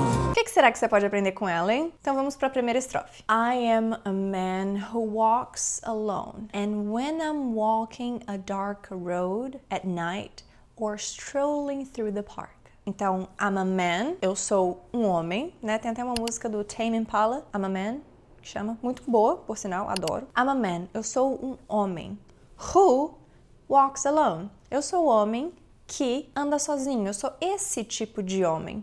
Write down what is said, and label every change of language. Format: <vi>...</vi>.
<pt>O que será que você pode aprender com ela, hein? Então vamos pra primeira estrofe.</pt> <en>I am a man who walks alone, and when I'm walking a dark road at night or strolling through the park.</en> <pt>Então,</pt> <en>I'm a man,</en> <pt>eu sou um homem, né? Tem até uma música do Tame Impala, I'm a man, que chama, muito boa, por sinal, adoro.</pt> <en>I'm a man,</en> <pt>eu sou um homem.</pt> <en>Who walks alone?</en> <pt>Eu sou o homem que anda sozinho, eu sou esse tipo de homem.</pt>